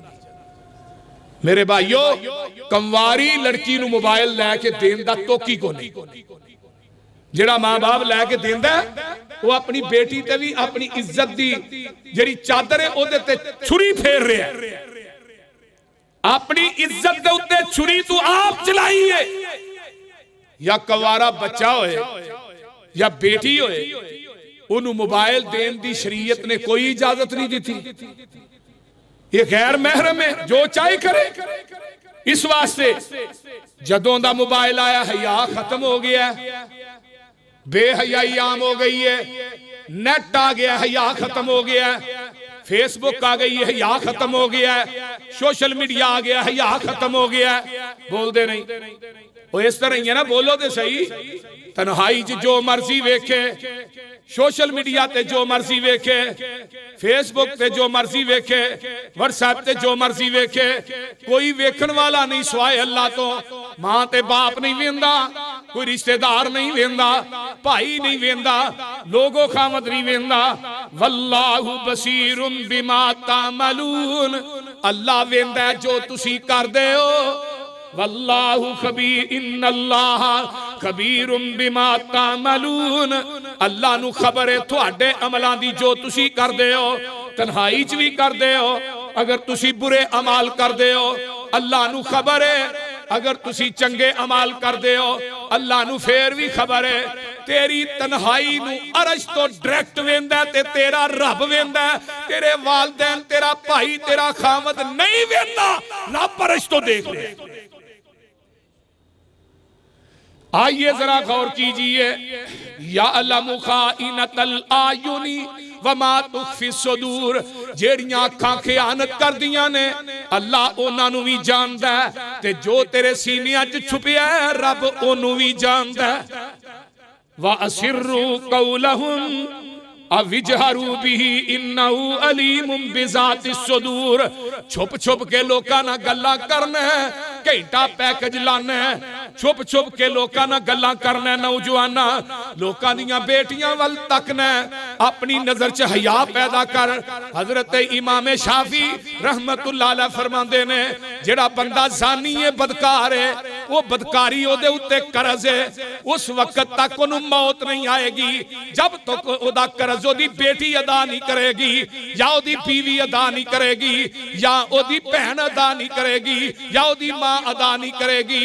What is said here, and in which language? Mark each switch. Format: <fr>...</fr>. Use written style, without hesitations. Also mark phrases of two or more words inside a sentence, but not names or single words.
<pa>میرے بھائیوں، کنواری لڑکی نوں موبائل لیکے دین دا توکی کو نہیں. جیہڑا ماں باپ لیکے دیندا وہ اپنی بیٹی تے بھی اپنی عزت دی جیہڑی چادر ہے اوہدے تے چھری پھیر رہا ہے. اپنی عزت دے اتے چھری تو آپ چلائی ہے. یا کنوارا بچہ ہووے یا بیٹی ہووے، انہوں نے موبائل دین دی شریعت نے کوئی اجازت نہیں دی تھی.</pa> <ur>یہ غیر محرم ہے، جو چاہے کرے.</ur> <pa>اس واسطے جدوں دا موبائل آیا حیا ختم ہو گیا، بے حیائی عام ہو گئی ہے، نیٹ آ گیا حیا ختم ہو گیا، فیس بک آ گئی ہے حیا ختم ہو گیا,</pa> <en>social media</en> <pa>آ گیا حیا ختم ہو گیا.</pa> <ur>بولتے نہیں وہ اس طرح ہی ہے نا، بولو تو سہی.</ur> <pa>تنہائی چ جو مرضی ویکھے,</pa> <en>social media</en> <pa>تے جو مرضی ویکھے، فیس بک تے جو مرضی ویکھے، واٹس ایپ تے جو مرضی ویکھے، کوئی ویکھن والا نہیں سوائے اللہ توں. ماں تے باپ نہیں ویندا، کوئی رشتہ دار نہیں ویندا، بھائی نہیں ویندا، لوگو خامد نہیں ویندا.</pa> <ar>والله بصير بما تعملون,</ar> <pa>اللہ ویندا جو تسی کردے ہو.</pa> <ar>والله خبير إن الله خبير بما تعملون,</ar> <pa>اللہ نوں خبر ہے تہاڈے عملاں دی جو تسی کردے ہو. تنہائی چ بھی کردے ہو، اگر تسی برے اعمال کردے ہو اللہ نوں خبر ہے، اگر تسی چنگے اعمال کردے ہو اللہ نوں پھیر بھی خبر ہے. تیری تنہائی نوں عرش توں ڈائریکٹ ویندا تے تیرا رب ویندا، تیرے والدین، تیرا بھائی، تیرا خامد نہیں ویندا، رب عرش توں دیکھ لے.</pa> <ur>آئیے ذرا غور کیجیے.</ur> <ar>يعلم خائنة الأعين وما تخفي الصدور,</ar> <pa>جیہڑیاں اکھاں خیانت کر دیاں نے اللہ انہاں نوں بھی جاندا ہے، تے جو تیرے سینیاں چ چھپیا ہے رب اوہنوں بھی جاندا ہے.</pa> <ar>وأسروا قولهم أو اجهروا به إنه عليم بذات الصدور,</ar> <pa>چھپ چھپ کے لوکاں نال گلاں کرنا، گھنٹہ پیکج لانا، چھپ چھپ کے لوکاں نال گلاں کرنا. نوجواناں لوکاں دیاں بیٹیاں ول تکنا، اپنی نظر چ حیا پیدا کر. حضرت امام شافعی</pa> <ar>رحمة الله عليه</ar> <pa>فرماندے نے، جیہڑا بندہ جانی ہے، بدکار ہے، وہ بدکاری اوہدے اتے قرض ہے، اس وقت تک اوہنوں موت نہیں آئے گی جب تک اوہدا قرض اوہدی بیٹی ادا نہیں کرے گی، یا اوہدی بیوی ادا نہیں کرے گی، یا اوہدی بہن ادا نہیں کرے گی، یا اوہدی ماں ادا نہیں کرے گی.</pa>